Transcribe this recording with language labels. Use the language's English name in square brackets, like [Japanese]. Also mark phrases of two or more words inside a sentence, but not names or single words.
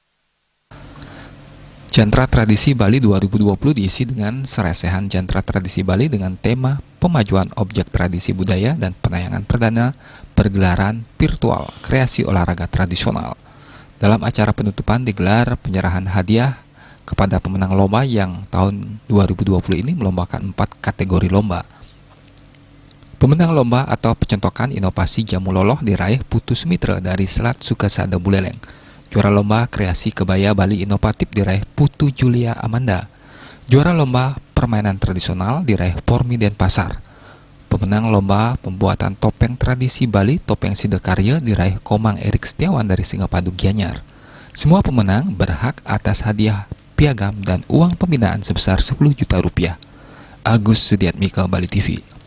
[Indonesian] Jantra Tradisi Bali 2020 diisi dengan seresehan Jantra Tradisi Bali dengan tema pemajuan objek tradisi budaya dan penayangan perdana pergelaran virtual kreasi olahraga tradisional. Dalam acara penutupan digelar penyerahan hadiah kepada pemenang lomba yang tahun 2020 ini melombakan 4 kategori lomba. Pemenang lomba atau pencentokan inovasi jamu loloh diraih Putu Sumitra dari Selat Sukasada Buleleng. Juara lomba kreasi kebaya Bali inovatif diraih Putu Julia Amanda. Juara lomba permainan tradisional diraih Pormi Denpasar. Pemenang lomba pembuatan topeng tradisi Bali topeng sidekarya diraih Komang Erik Setiawan dari Singapadu Gianyar. Semua pemenang berhak atas hadiah piagam dan uang pembinaan sebesar 10 juta rupiah. Agus Sudiatmika, Bali TV.